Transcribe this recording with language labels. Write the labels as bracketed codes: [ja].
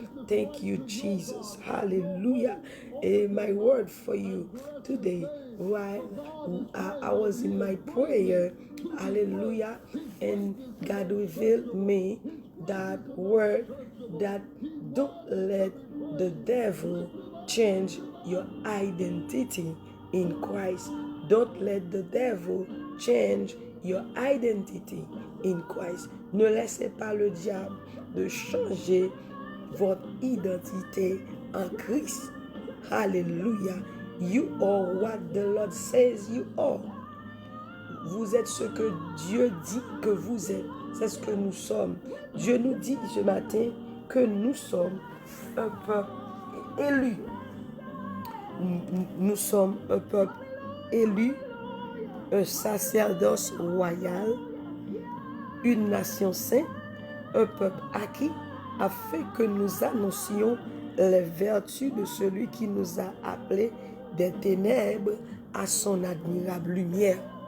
[en] Thank you, Jesus. Hallelujah. My word for you today, while I was in my prayer, hallelujah, and God revealed me that word, that don't let the devil change your identity in Christ. Don't let the devil change your identity in Christ. [fr] Ne laissez pas le diable de changer votre identité en Christ. [en] Hallelujah. You are what the Lord says you are. [fr] Vous êtes ce que Dieu dit que vous êtes. C'est ce que nous sommes. Dieu nous dit ce matin que nous sommes un peuple élu. Nous sommes un peuple élu, un sacerdoce royal, une nation sainte, un peuple acquis, afin que nous annoncions les vertus de celui qui nous a appelés des ténèbres à son admirable lumière.